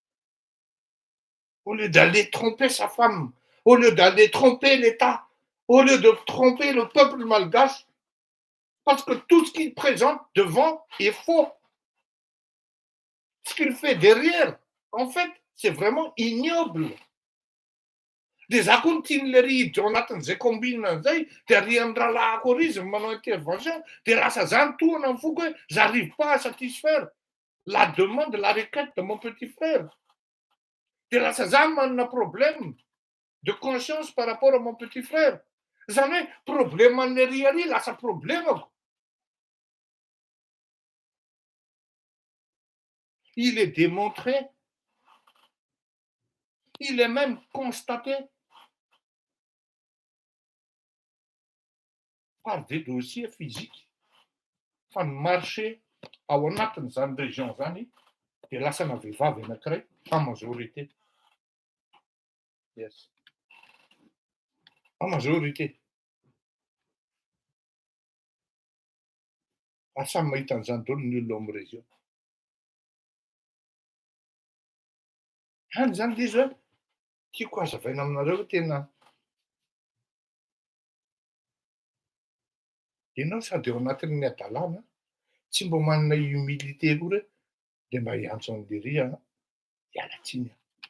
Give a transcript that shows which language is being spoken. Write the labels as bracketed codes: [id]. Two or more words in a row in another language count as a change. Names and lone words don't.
[fr] Au lieu d'aller tromper sa femme, au lieu d'aller tromper l'État, au lieu de tromper le peuple malgache, parce que tout ce qu'il présente devant est faux. Ce qu'il fait derrière, en fait, c'est vraiment ignoble. [mg] Dia za koa no tian'le riditra ao anatin'izay combine zay, dia ary amin'ny rahalahako ary izy manao intervention, dia lasa zany tohana amin'ny foko hoe [fr] j'arrive pas à satisfaire la demande, la requête de mon petit frère. [mg] Dia lasa zany manana [fr] problème de conscience par rapport à mon petit frère. [mg] Zany hoe probleman'ny ary lasa problemako. [fr] Il est démontré, il est même constaté par des dossiers physiques [mg] fa ny marché ao anatin'izany région zany dia lasana vehivavy anankiray [fr] en majorité. Yes. En majorité. [mg] Ary samy mahita an'izany daholo ny olona ao amin'ny région. Hany zany izy hoe tiako hazavaina aminareo hoe tena ianao sady ao anatin'ny adalàna tsy mba manana humilité koa re dia mba hiantso an'le ry hiala tsiny aho.